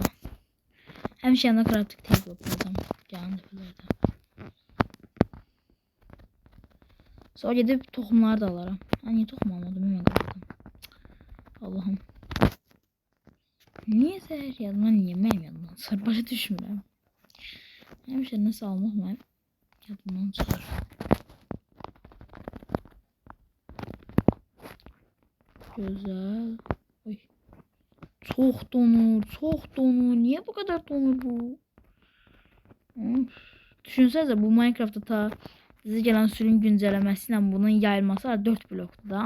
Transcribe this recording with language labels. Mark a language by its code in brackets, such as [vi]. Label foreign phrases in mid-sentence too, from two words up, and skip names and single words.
[tr] Hem şey yanına [en] crafting table [tr] yapalım. Canlı falan. Sonra gidip tohumlar da alırım. Hani tohum almadım hemen kalktım. Allah'ım. Niye her yandan yemem yandan? [az] Başa düşmürəm. Həmişə nəsə almaq mən yadımdan çıxır. [tr] Güzel. Oy. Çok donur, çok donur. Niye bu kadar donur bu? Düşünsenize bu Minecraft'ta ta size gelen sürüm güncellemesiyle bunun yayılması 4 bloktu da.